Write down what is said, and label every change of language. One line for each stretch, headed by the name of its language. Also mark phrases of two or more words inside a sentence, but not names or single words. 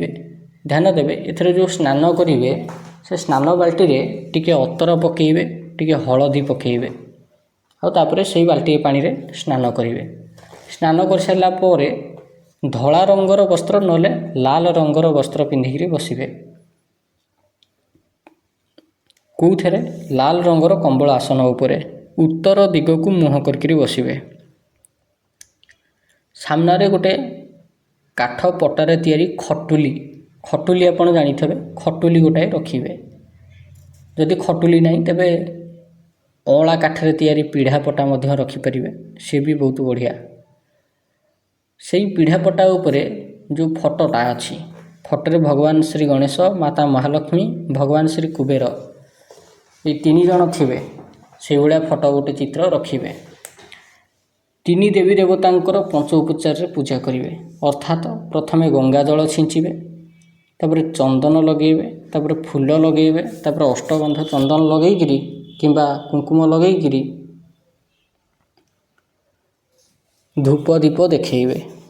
Odia: ଧ୍ୟାନ ଦେବେ ଏଥରେ ଯୋ ସ୍ନାନ କରିବେ ସେ ସ୍ନାନ ବାଲ୍ଟି ରେ ଟିକେ ଅତର ପକେଇବେ, ଟିକେ ହଳଦୀ ପକେଇବେ ଆ ତାପରେ ସେହି ବାଲ୍ଟି ପାଣି ରେ ସ୍ନାନ କରିବେ। ସ୍ନାନ କର ସାରଲା ପରେ ଧଳା ରଙ୍ଗର ବସ୍ତ୍ର ନଲେ ଲାଲ ରଙ୍ଗର ବସ୍ତ୍ର ପିନ୍ଧିକରି ବସିବେ। कौथरे? ଲାଲ ରଙ୍ଗର କମ୍ବଳ ଆସନ ଉପରେ ଉତ୍ତର ଦିଗ
Hindi: को मुह करके
Odia: बसिबे। ସାମନେ ଗୋଟେ କାଠ ପଟାରେ ତିଆରି ଖଟୁଲି, ଖଟୁଲି ଆପଣ ଜାଣିଥିବେ, ଖଟୁଲି ଗୋଟାଏ ରଖିବେ। ଯଦି ଖଟୁଲି ନହିଁ ତେବେ ଅଳା କାଠରେ ତିଆରି ପୀଢ଼ା ପଟା ମଧ୍ୟ ରଖି ପରିବେ, ସେ
Hindi: भी बहुत बढ़िया।
Odia: ସେହି ପୀଢ଼ା ପଟା ଉପରେ ଯୋ ଫଟୋଟା ଅଛି, ଫଟରେ ଭଗବାନ ଶ୍ରୀ ଗଣେଶ, ମାତା ମହାଲକ୍ଷ୍ମୀ, ଭଗବାନ ଶ୍ରୀ କୁବେର ୟେ ତିନି ଜଣ ଥିବେ ସେ ଭାୟା ଫଟୋ ଗୋଟେ ଚିତ୍ର ରଖିବେ। ତିନି ଦେବୀ ଦେବତାଙ୍କର ପଞ୍ଚ ଉପଚାର ରେ ପୂଜା କରିବେ। ଅର୍ଥାତ ପ୍ରଥମେ ଗଙ୍ଗା ଜଳ ଛିଞ୍ଚିବେ, ତାପର ଚନ୍ଦନ ଲଗେଇବେ, ତାପର ଫୁଲ ଲଗେଇବେ, ତାପର ଅଷ୍ଟଗନ୍ଧ ଚନ୍ଦନ ଲଗେଇକରି କିମ୍ବା କୁଙ୍କୁମ ଲଗେଇକରି ଧୂପ ଦୀପ ଦେଖେଇବେ।